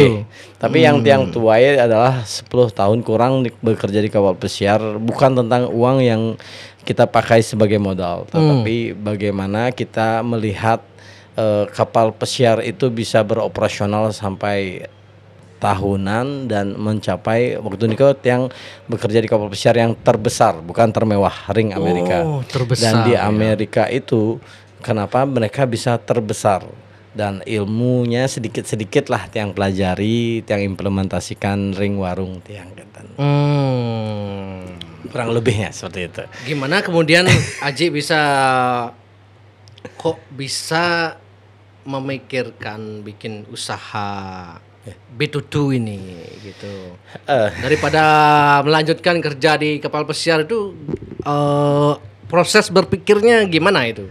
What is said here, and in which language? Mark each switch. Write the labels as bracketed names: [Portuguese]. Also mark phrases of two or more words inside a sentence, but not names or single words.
[Indonesian] Tapi yang Tiang tuai adalah 10 tahun kurang bekerja di kapal pesiar, bukan tentang uang yang kita pakai sebagai modal, tetapi bagaimana kita melihat kapal pesiar itu bisa beroperasional sampai tahunan dan mencapai waktu itu Tiang bekerja di kapal pesiar yang terbesar, bukan termewah, ring Amerika. Terbesar. Dan di Amerika itu kenapa mereka bisa terbesar? Dan ilmunya sedikit-sedikit lah Tiang pelajari, Tiang implementasikan ring warung Tiang, kurang lebihnya seperti itu. Gimana kemudian Aji bisa memikirkan bikin usaha B22 ini gitu, daripada melanjutkan kerja di kapal pesiar itu, proses berpikirnya gimana itu?